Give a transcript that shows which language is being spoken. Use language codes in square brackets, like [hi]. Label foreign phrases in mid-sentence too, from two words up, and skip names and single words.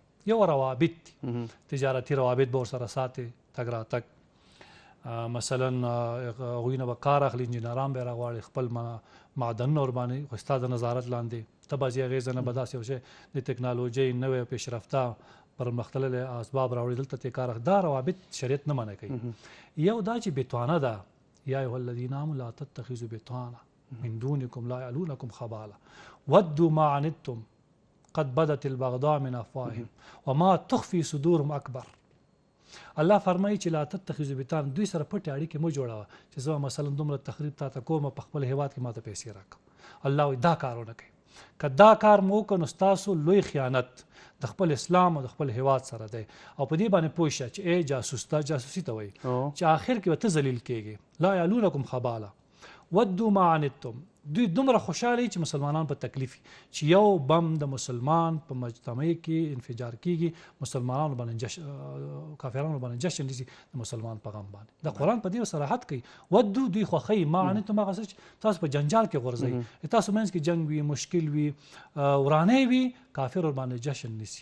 [ps] یو روابط دي، تجارتي روابط به ورسره ساتي، تګ راتګ، مثلا هغوی نه به کار اخلي، انجینران به یې راغواړي، خپل معدنونه ورباندې خو ستا د نظارت لاندې ته به ځې هغې ځای نه به داسې یو شی د ټکنالوژۍ نوی پیشرفته پرمختللی اسباب راوړي، دلته ته کار اخلي. دا روابط شریعت نه منع کوي. یو دا چې بتوانه ده، [ar] یا ایها الذین آمنوا لا تتخذوا بطانة من دونکم لا یعلونکم خبالا ودوا ما عنتم قد بدت البغضاء من افواههم وما تخفي صدورهم اکبر. [ps] الله فرمایي چې [ar] لا تتخذوا بطانة، [ps] دوی سره پټې اړیکې مه جوړوه چې زه مثلا دومره تخریب تا ته کوم په خپل هیواد کې ما ته پیسې راکړه. الله وایي دا کار ونه کوي. که دا کار مو وکړو نو ستاسو لوی خیانت د خپل اسلام او د خپل هیواد سره دی. او په دې باندې پوه شه چې ای جاسوس، دا جاسوسي ته وایي چې آخر کې به ته ذلیل کېږې. [ar] لا یعلونکم خبالا ودوا ما عنتم. [ps] دوی دومره خوشحاله چې مسلمانان په تکلیف چې یو بم د مسلمان په مجتمع کې انفجار کېږي، مسلمانانو باندې کافرانو باندې جشن نیسي د مسلمان په غم باندې. د قرآن په دې صراحت کوي. ودو دوی خوښوي، [ar] ما عنتم [ps] هغه څه چې تاسو په جنجال کې غورځوي، تاسو منځ کې جنګ وي، مشکل وي، ورانۍ وي، کافر ورباندې جشن نیسي.